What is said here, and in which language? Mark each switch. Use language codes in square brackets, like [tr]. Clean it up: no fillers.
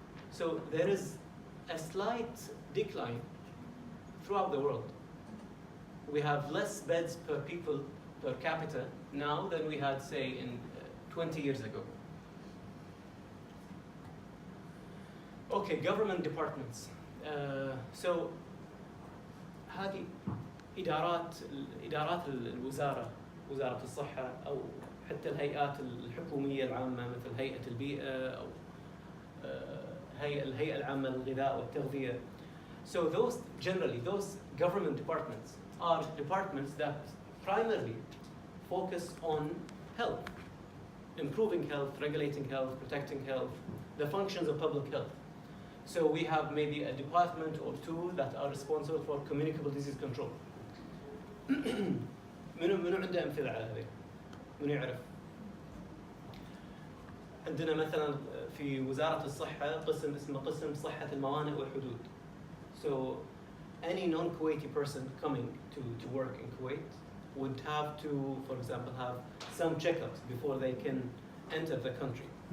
[en] So there is a slight decline throughout the world. We have less beds per people per capita now than we had, say, in 20 years ago. Okay, government departments. [ar] So هذه إدارات الوزارة، وزارة الصحة، أو حتى الهيئات الحكومية العامة مثل هيئة البيئة أو الهيئة العامة للغذاء والتغذية. [en] So those government departments are departments that primarily focus on health, improving health, regulating health, protecting health, the functions of public health. So we have maybe a department or two that are responsible for communicable disease control. [ar] منو عنده أمثلة على هذه؟ منو يعرف؟ عندنا مثلا في وزارة الصحة قسم اسمه قسم صحة الموانئ والحدود. [en] So any non-Kuwaiti person coming to work in Kuwait would have to, for example, have some checkups before they can enter the country.